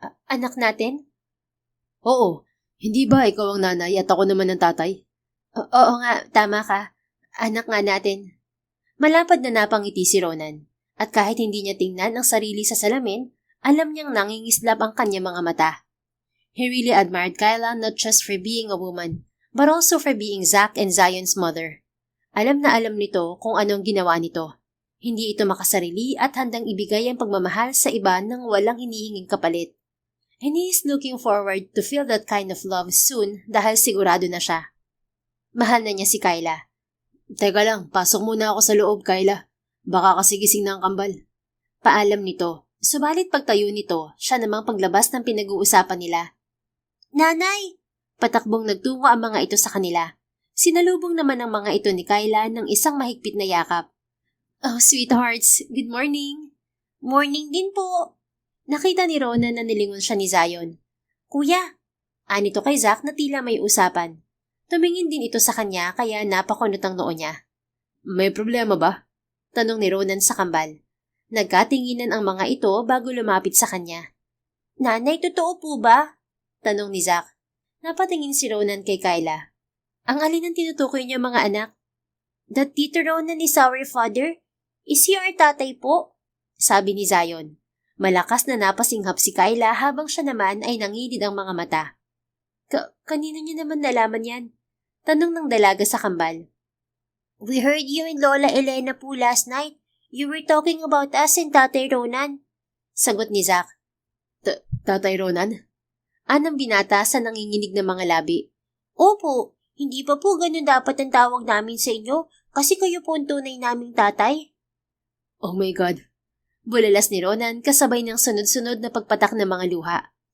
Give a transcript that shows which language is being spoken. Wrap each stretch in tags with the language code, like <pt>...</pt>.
<tl>Anak natin? Oo. Hindi ba ikaw ang nanay at ako naman ang tatay? Oo nga, tama ka. Anak nga natin. Malapad na napangiti si Ronan. At kahit hindi niya tingnan ang sarili sa salamin, alam niyang nangingislap ang kanyang mga mata.</tl> <en>He really admired Kyla not just for being a woman, but also for being Zack and Zion's mother.</en> <tl>Alam na alam nito kung anong ginawa nito. Hindi ito makasarili at handang ibigay ang pagmamahal sa iba nang walang hinihinging kapalit.</tl> <en>And he is looking forward to feel that kind of love soon</en> <tl>dahil sigurado na siya. Mahal na niya si Kyla. Teka lang, pasok muna ako sa loob, Kyla. Baka kasi gising na ang kambal. Paalam nito. Subalit pagtayo nito, siya namang paglabas ng pinag-uusapan nila. Nanay! Patakbong nagtungo ang mga ito sa kanila. Sinalubong naman ang mga ito ni Kyla ng isang mahigpit na yakap.</tl> <en>Oh, sweethearts, good morning.</en> <tl>Morning din po. Nakita ni Ronan na nilingon siya ni Zion. Kuya! Anito kay Zack na tila may usapan. Tumingin din ito sa kanya kaya napakunot ang noo niya. May problema ba? Tanong ni Ronan sa kambal. Nagkatinginan ang mga ito bago lumapit sa kanya. Nanay, totoo po ba? Tanong ni Zack. Napatingin si Ronan kay Kyla. Ang alin ang tinutukoy niya mga anak?</tl> <en>That Tito Ronan is our father? Is he our tatay po? Sabi ni Zion.</en> <tl>Malakas na napasinghap si Kyla habang siya naman ay nangilid ang mga mata. Kanino niya naman nalaman yan? Tanong ng dalaga sa kambal.</tl> <en>We heard you and Lola Elena po last night. You were talking about us and Tatay Ronan.</en> <tl>Sagot ni Zack. Tatay Ronan? Anang binata sa nanginginig ng mga labi. Opo, hindi pa po ganun dapat ang tawag namin sa inyo kasi kayo po ang tunay naming tatay.</tl> <en>Oh my God.</en> <tl>Bulalas ni Ronan kasabay ng sunod-sunod na pagpatak ng mga luha.</tl>